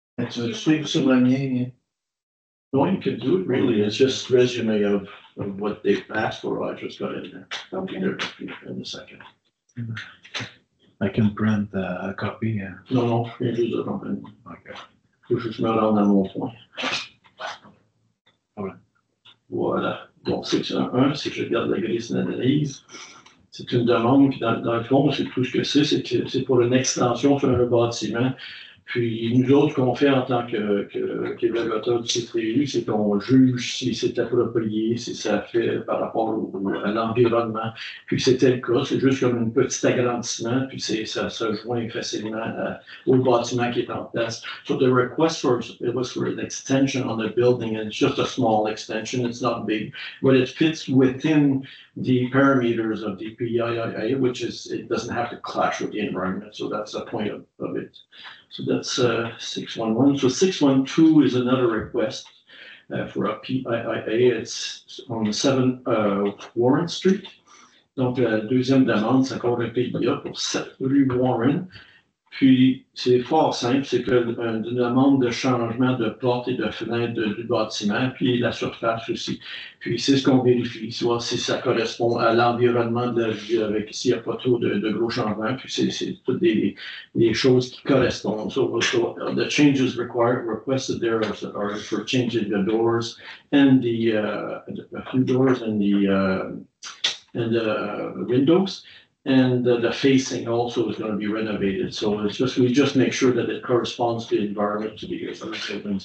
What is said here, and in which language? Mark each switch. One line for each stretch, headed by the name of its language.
French: Tu veux suivre sur le mien?
English: No, you can do it really. It's just resume of what they've asked for. I just got in there. I'll be there in a second. I can print a copy.
French: Non, je viens juste de comprendre. OK. Faut que je me rende dans mon point. Voilà. Voilà. Donc, section 1, c'est que je garde la grille d'analyse. C'est une demande, puis dans le fond, c'est tout ce que c'est pour une extension sur un bâtiment. Puis nous autres, ce qu'on fait en tant qu'évaluateur du CTU, c'est qu'on juge si c'est approprié, si ça fait par rapport à l'environnement. Puis c'était le cas, c'est juste comme un petit agrandissement, puis ça se joint facilement au bâtiment qui est en place.
English: So the request was for an extension on the building, and it's just a small extension, it's not big, but it fits within the parameters of the PIA, which is, it doesn't have to clash with the environment, so that's the point of it. So that's 611. So 612 is another request for a PIA. It's on 7 Warren Street.
French: Donc, la deuxième demande, c'est encore un PIA pour 7 rue Warren. Puis, c'est fort simple, c'est une demande de changement de porte et de fenêtre du bâtiment, puis la surface aussi. Puis, c'est ce qu'on vérifie, soit si ça correspond à l'environnement de la vue, avec s'il n'y a pas trop de gros changements, puis c'est toutes des choses qui correspondent.
English: So the changes requested there are for changing the doors and a few doors and the windows. And the facing also is going to be renovated. So we just make sure that it corresponds to the environment to the buildings.